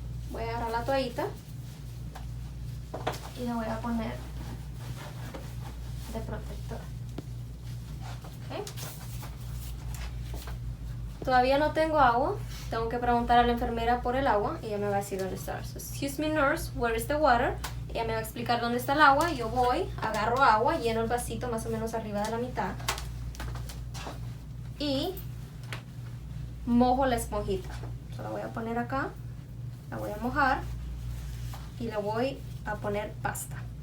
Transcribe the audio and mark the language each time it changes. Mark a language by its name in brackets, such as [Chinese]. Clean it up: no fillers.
[Spanish] Voy a agarrar la toallita y la voy a poner de protector. ¿Okay? Todavía no tengo agua. Tengo que preguntar a la enfermera por el agua y ella me va a decir dónde está. [English] So, excuse me nurse, where is the water? [Spanish] Ella me va a explicar dónde está el agua. Yo voy, agarro agua, lleno el vasito más o menos arriba de la mitad y mojo la esponjita. So, la voy a poner acá, la voy a mojar y le voy a poner pasta.